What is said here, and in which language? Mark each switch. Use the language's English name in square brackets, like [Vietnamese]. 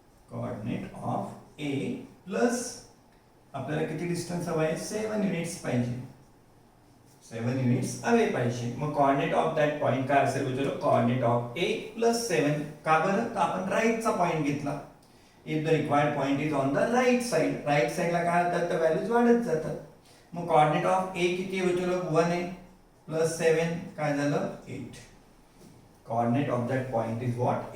[English] coordinate of A plus [Marathi] आपल्याला किती distance हवा आहे? 7 युनिट्स पाहिजे. 7 युनिट्स अवे पाहिजे. मग [English] coordinate of that point [Marathi] काय असेल? म्हणजे [English] Coordinate of A plus 7. [Marathi] का बरं? तर आपण राईटचा पॉइंट घेतला. [English] If the required point is on the right side, right side [Marathi] ला काय होतात? तर व्हॅल्यूज वाढत जातात. मग कोऑर्डिनेट ऑफ ए किती आहे बच्चो? 1 आहे प्लस 7 काय झालं? 8. [English] Coordinate of that point is what?